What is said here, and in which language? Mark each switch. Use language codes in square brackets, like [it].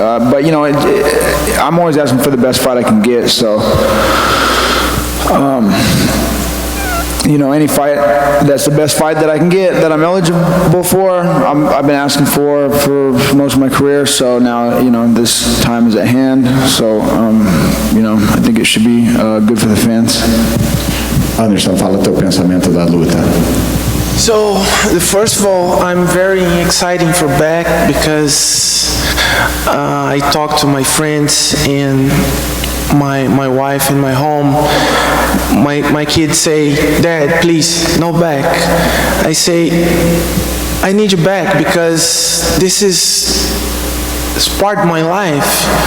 [en] But I'm always asking for the best fight I can get. So, any fight that's the best fight that I can get, that I'm eligible for, I've been asking for most of my career. So now, this time is at hand. So, I think it should be good for the fans. [pt] Anderson, fala teu pensamento da luta. [en] So, first of all, I'm very excited for back because I talked to my friends and my wife in my home. My kids say, "Dad, please, no back." I say, "I need you back because this is part of my life.